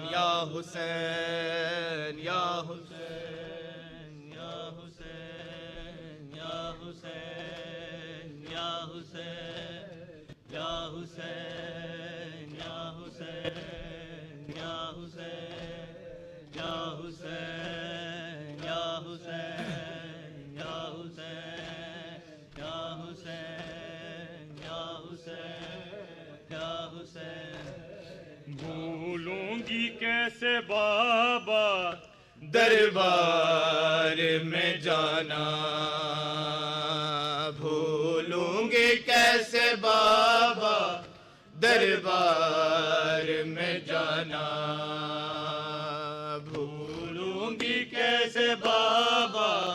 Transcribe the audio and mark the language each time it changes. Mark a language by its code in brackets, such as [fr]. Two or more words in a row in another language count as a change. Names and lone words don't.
[ar] یا حسین، یا حسین، یا حسین، یا حسین، یا حسین، یا حسین، یا حسین، یا حسین، یا حسین، یا حسین، یا حسین، یا حسین، یا حسین۔ [ur] بھولوں گی کیسے بابا دربار میں جانا، بھولوں گی کیسے بابا دربار میں جانا، بھولوں گی کیسے بابا